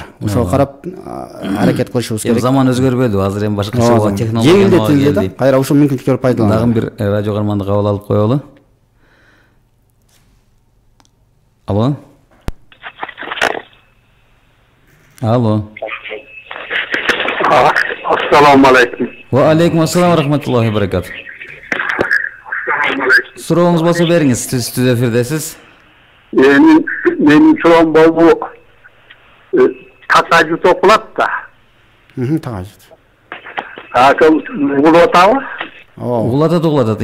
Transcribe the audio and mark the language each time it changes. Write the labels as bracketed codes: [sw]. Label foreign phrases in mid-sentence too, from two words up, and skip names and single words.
[ky] Ошого карап аракет кылышыбыз керек. Заман өзгөрбөдү, азыр эми башкача технология жеңилдетилди. Кайра ушул мүмкүнчүлүктөрдү пайдаланып. Дагы бир радио каарманды кабыл алып коелу. Алло. Алло. [ar] السلام عليكم. وعليكم السلام ورحمة الله وبركاته. [ky] Сурооңуз болсо бериңиз, сиз эфирдесиз. Менин суроом болду. Тахажжуд окулат да. Тахажжуд. Ошол угулуп атабы? Угулатат.